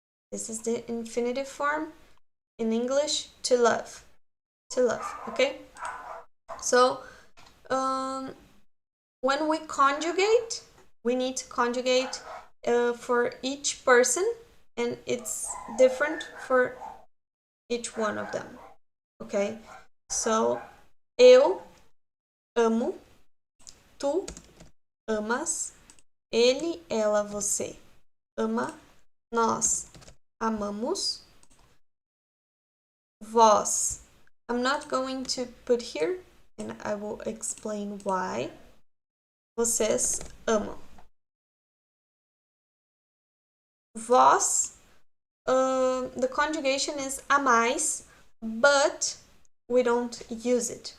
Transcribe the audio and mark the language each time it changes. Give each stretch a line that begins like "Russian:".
English: This is the infinitive form in English, to love. To love, okay? So, when we conjugate, we need to conjugate for each person, and it's different for each one of them, okay?
Portuguese: So, eu amo, tu amas, ele, ela, você ama, nós amamos, vós.
English: I'm not going to put here, and I will explain why.
Portuguese: Vocês amam.
English: Vós, the conjugation is amais, but we don't use it.